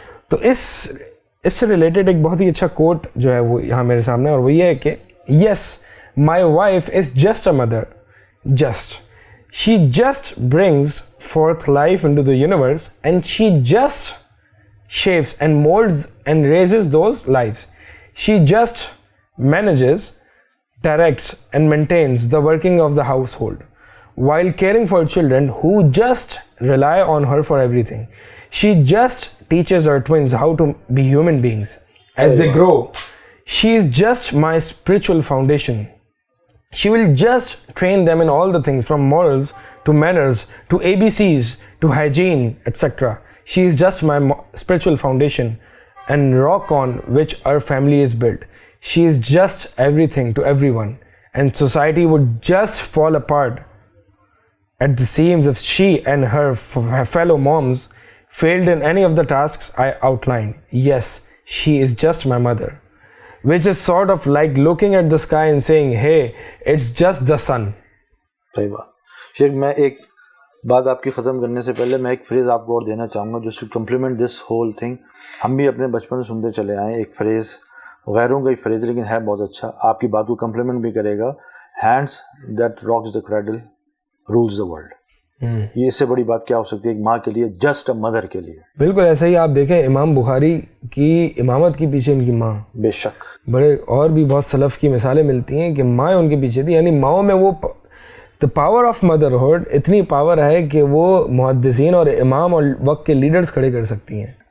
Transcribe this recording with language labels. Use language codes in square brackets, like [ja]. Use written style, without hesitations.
[ur] تو اس سے ریلیٹڈ ایک بہت ہی اچھا کوٹ جو ہے وہ یہاں میرے سامنے, اور وہ یہ ہے کہ [en] Yes my wife is just a mother, just she just brings forth life into the universe and she just shapes and molds and raises those lives. She just manages, directs and maintains the working of the household while caring for children who just rely on her for everything. She just teaches her twins how to be human beings as they grow. She is just my spiritual foundation. She will just train them in all the things from morals to manners to ABCs to hygiene, etc. She is just my spiritual foundation and rock on which our family is built. She is just everything to everyone, and society would just fall apart at the seams if she and her fellow moms failed in any of the tasks I outlined. Yes, she is just my mother. Which is sort of like looking at the sky and saying, hey, it's just the sun. [ur] صحیح بات. شیخ میں ایک بات آپ کی ختم کرنے سے پہلے میں ایک فریز آپ کو اور دینا چاہوں گا جو [en] To complement this whole thing. [ur] ہم بھی اپنے بچپن سے سنتے چلے آئے ایک فریز, غیروں کا ایک فریز لیکن ہے بہت اچھا, آپ کی بات کو کمپلیمنٹ بھی کرے گا. [en] Hands that rocks the cradle rules the world. [ur] یہ اس سے بڑی بات کیا ہو سکتی ہے ایک ماں کے لیے, [en] just a mother [ur] کے لیے. بالکل ایسا ہی. آپ دیکھیں امام بخاری کی امامت کے پیچھے ان کی ماں, بے شک بڑے اور بھی بہت سلف کی مثالیں ملتی ہیں کہ مائیں ان کے پیچھے تھی. یعنی ماؤں میں وہ [en] the power of motherhood [ur] اتنی پاور ہے کہ وہ محدثین اور امام اور وقت کے لیڈرز کھڑے کر سکتی ہیں.